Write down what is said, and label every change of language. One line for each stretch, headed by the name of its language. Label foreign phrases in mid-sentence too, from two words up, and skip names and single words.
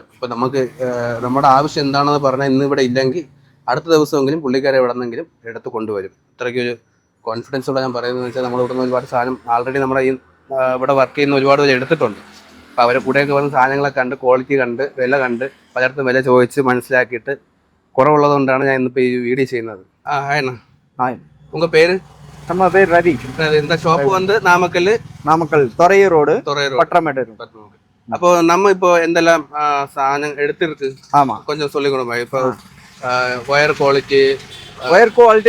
Malayalam: ഇപ്പോൾ നമുക്ക് നമ്മുടെ ആവശ്യം എന്താണെന്ന് പറഞ്ഞാൽ ഇന്ന് ഇവിടെ ഇല്ലെങ്കിൽ അടുത്ത ദിവസമെങ്കിലും പുള്ളിക്കാരെ എവിടെ നിന്നെങ്കിലും എടുത്ത് കൊണ്ടുവരും. ഇത്രയ്ക്കൊരു കോൺഫിഡൻസോടെ ഞാൻ പറയുന്നത് വെച്ചാൽ നമ്മൾ ഇവിടുന്ന് ഒരുപാട് സാധനം ആൾറെഡി നമ്മുടെ ഈ ഇവിടെ വർക്ക് ചെയ്യുന്ന ഒരുപാട് പേര് എടുത്തിട്ടുണ്ട്. അപ്പോൾ അവരെ കൂടെയൊക്കെ വന്ന് സാധനങ്ങളൊക്കെ കണ്ട്, ക്വാളിറ്റി കണ്ട്, വില കണ്ട്, പലയിടത്തും വില ചോദിച്ച് മനസ്സിലാക്കിയിട്ട് കുറവുള്ളത് കൊണ്ടാണ് ഞാൻ ഇന്നിപ്പോൾ ഈ വീഡിയോ ചെയ്യുന്നത്.
Tamil: ஆயண்ணா உங்கள் பேர்? நம்ம பேர் ரவி. இந்த ஷாப்பு வந்து நாமக்கல் துறையூர் ரோடு பட்டமேடு. அப்போ நம்ம இப்போ எந்தெல்லாம் சாதனம் எடுத்துருக்கு? ஆமாம், கொஞ்சம் சொல்லிக் கொடுங்க. இப்போ ஒயர் குவாலிட்டி